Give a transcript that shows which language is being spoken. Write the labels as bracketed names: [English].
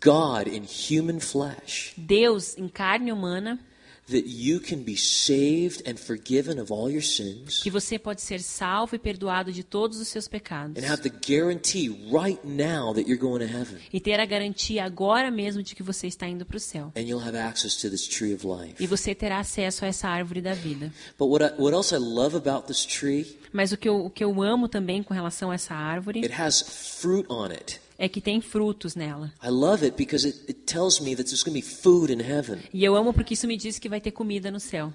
[English] God in human flesh, [Portuguese] Deus em carne humana, [English] that you can be saved and forgiven of all your sins [Portuguese] que você pode ser salvo e perdoado de todos os seus pecados. [English] and have the guarantee right now that you're going to heaven. [Portuguese] E ter a garantia agora mesmo de que você está indo para o céu. [English] And you'll have access to this tree of life. [Portuguese] E você terá acesso a essa árvore da vida. [English] But what else I love about this tree, [Portuguese] Mas o que eu amo também com relação a essa árvore [English] it has fruit on it. [Portuguese] é que tem frutos nela. [English] I love it because it tells me that there's going to be food in heaven. [Portuguese] E eu amo porque isso me diz que vai ter comida no céu.